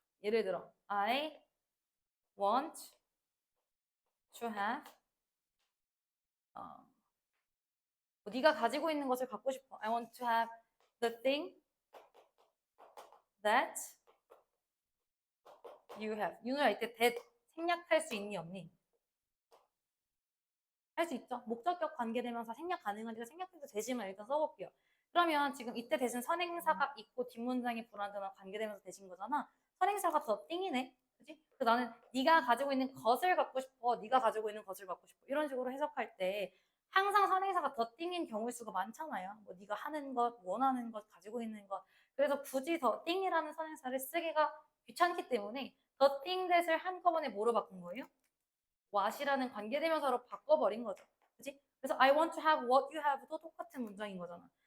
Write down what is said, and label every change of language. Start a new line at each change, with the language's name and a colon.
Korean: 예를 들어
English: I want to have
Korean: 네가 가지고 있는 것을 갖고 싶어.
English: I want to have the thing that you have.
Korean: 윤호야 이때 that 생략할 수 있니 없니? 할 수 있죠. 목적격 관계대명사 생략 가능하니까 생략해도 되지만 일단 써볼게요. 그러면 지금 이때 대신 선행사가 있고 뒷문장이 불완전한 관계대명사 되신 거잖아. 선행사가 더 띵이네. 그지? 그래서 나는 네가 가지고 있는 것을 갖고 싶어. 네가 가지고 있는 것을 갖고 싶어. 이런 식으로 해석할 때 항상 선행사가 더 띵인 경우일 수가 많잖아요. 뭐 네가 하는 것, 원하는 것, 가지고 있는 것. 그래서 굳이 더 띵이라는 선행사를 쓰기가 귀찮기 때문에 더 띵 that을 한꺼번에 뭐로 바꾼 거예요? what이라는 관계대명사로 바꿔버린 거죠. 그치? 그래서
English: I want to have what you have도
Korean: 똑같은 문장인 거잖아.